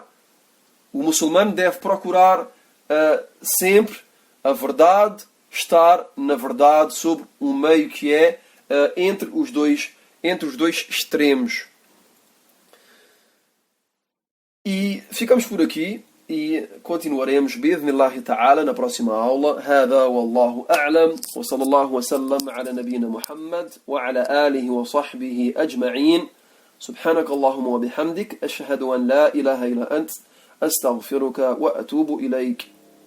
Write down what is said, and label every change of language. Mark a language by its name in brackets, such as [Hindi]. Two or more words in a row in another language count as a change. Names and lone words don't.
[Portuguese] O muçulmano deve procurar sempre a verdade, estar na verdade sobre um meio que é entre os dois extremos. E ficamos por aqui e continuaremos [Arabic] بإذن تعالى [Portuguese] na próxima aula. [Arabic] هذا والله أعلم وصلى الله وسلم على نبينا محمد وعلى آله وصحبه أجمعين. سبحانك اللهم وبحمدك أشهد أن لا إله إلا أنت أستغفرك وأتوب إليك.